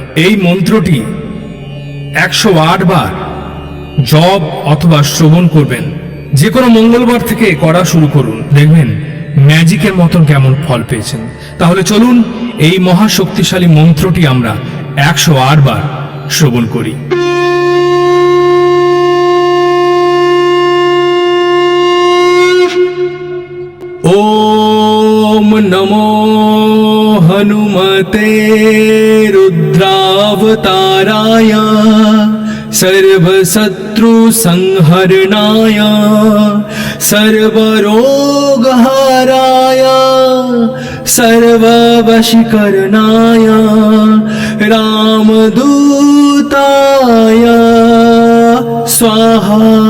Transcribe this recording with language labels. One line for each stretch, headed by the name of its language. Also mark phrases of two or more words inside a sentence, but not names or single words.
Bangla: এই মন্ত্রটি 108 বার জপ অথবা শ্রবণ করবেন। যে কোনো মঙ্গলবার থেকে করা শুরু করুন, দেখবেন ম্যাজিকের মতন কেমন ফল পেয়েছেন। তাহলে চলুন এই মহাশক্তিশালী মন্ত্রটি আমরা 108 বার শ্রবণ করি।
Sanskrit: ওম নমো হনুমতে রুদ্রাবতারায় সর্বশত্রু সংহরণায় সর্বরোগহারায় সর্ববশীকরণায় রামদূতায় স্বাহা।